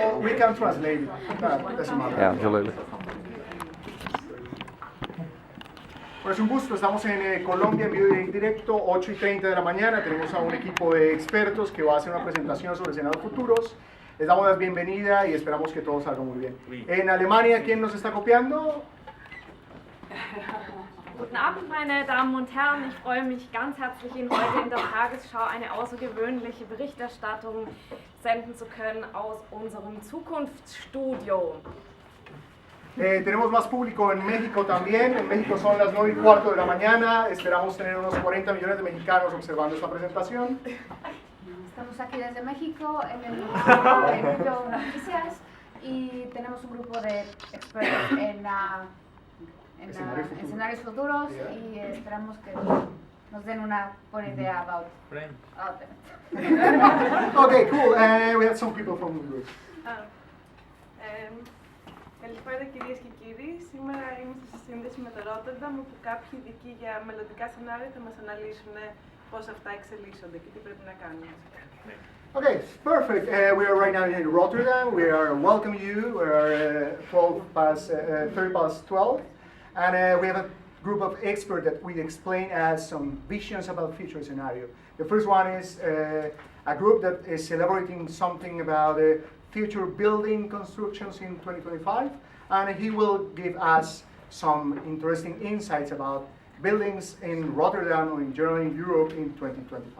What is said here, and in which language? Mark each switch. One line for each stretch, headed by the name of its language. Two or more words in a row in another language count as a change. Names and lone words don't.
English: we can translate it. No, doesn't matter. Yeah, absolutely.
Spanish: Bueno, es un gusto, estamos en Colombia en vivo y en directo, 8:30 de la mañana, tenemos a un equipo de expertos que va a hacer una presentación sobre escenarios futuros. Les damos la bienvenida y esperamos que todo salga muy bien. En Alemania, ¿quién nos está copiando?
German: Guten Abend, meine Damen und Herren. Ich freue mich ganz herzlich, Ihnen heute in der Tagesschau eine außergewöhnliche Berichterstattung senden zu können aus unserem Zukunftsstudio.
Spanish: Tenemos más público en México también. En México son las 9:15 de la mañana. Esperamos tener unos 40 millones de mexicanos observando esta presentación. Estamos aquí desde México en el Behavioural Noticias y tenemos un grupo de expertos en escenarios futuros y esperamos que nos den una buena idea
English: about them. Okay, cool. We have some people from the group.
Greek: Καλησπέρα κυρίες και κύριοι. Σήμερα είμαστε σε σύνδεση με το Ρότερνταμ, όπου κάποιοι ειδικοί για μελλοντικά σενάρια θα μας αναλύσουν πώς αυτά εξελίσσονται και τι πρέπει να κάνουμε.
English: Okay, perfect. We are right now in Rotterdam. We are welcoming you. We are 30 past 12. And we have a group of experts that we explain as some visions about future scenario. The first one is a group that is elaborating something about future building constructions in 2025, and he will give us some interesting insights about buildings in Rotterdam or in general in Europe in 2025.